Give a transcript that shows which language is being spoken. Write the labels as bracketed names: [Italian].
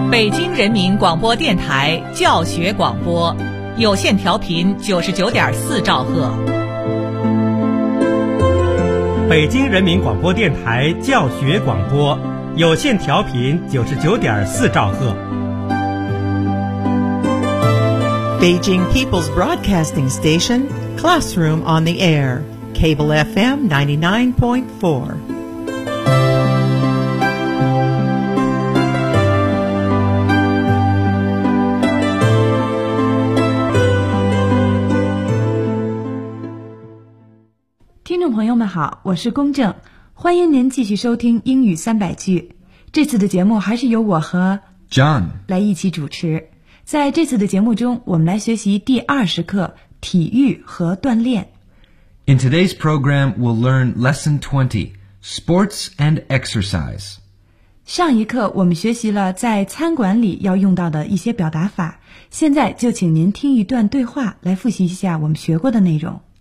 [Chinese] 京人民广播电台教学广播，有线调频99.4兆赫。北京人民广播电台教学广播，有线调频99.4兆赫。 [English] Beijing People's Broadcasting Station, Classroom on the Air, Cable FM 99.4. [Chinese] 我是公正，欢迎您继续收听英语三百句。这次的节目还是由我和 John 来一起主持。在这次的节目中，我们来学习第20课体育和锻炼。 [English] In today's program, we'll learn lesson 20, sports and exercise. [Chinese] 上一课我们学习了在餐馆里要用到的一些表达法，现在就请您听一段对话来复习一下我们学过的内容。